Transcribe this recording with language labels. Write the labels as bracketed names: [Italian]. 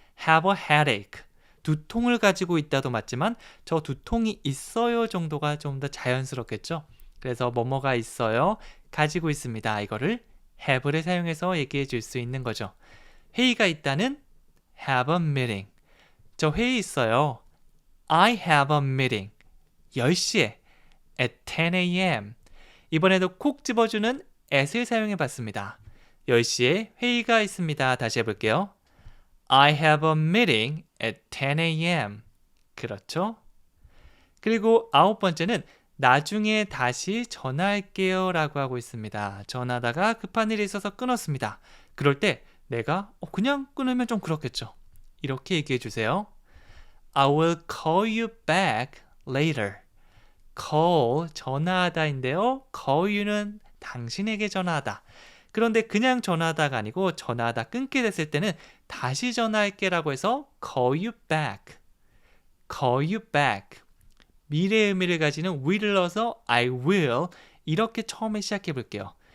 [English] have a headache. [Korean] 두통을 가지고 있다도 맞지만 저 두통이 있어요 정도가 좀 더 자연스럽겠죠. 그래서 뭐뭐가 있어요. 가지고 있습니다. 이거를 have를 사용해서 얘기해 줄 수 있는 거죠. 회의가 있다는 [English] have a meeting. [Korean] 저 회의 있어요. [English] I have a meeting. [Korean] 10시에 [English] at 10 a.m. [Korean] 이번에도 콕 집어주는 at을 사용해 봤습니다. 10시에 회의가 있습니다. 다시 해볼게요. [English] I have a meeting at 10 a.m. [Korean] 그렇죠? 그리고 9번째는 나중에 다시 전화할게요 라고 하고 있습니다. 전화하다가 급한 일이 있어서 끊었습니다. 그럴 때 내가 그냥 끊으면 좀 그렇겠죠. 이렇게 얘기해 주세요. [English] I will call you back later. [Korean] call, 전화하다인데요. [English] call you [Korean] 는 당신에게 전화하다. 그런데 그냥 전화하다가 아니고 전화하다 끊게 됐을 때는 다시 전화할게 라고 해서 [English] call you back. call you back. [Korean] 미래의 의미를 가지는 will을 넣어서 [English] I will [Korean] 이렇게 처음에 시작해 볼게요.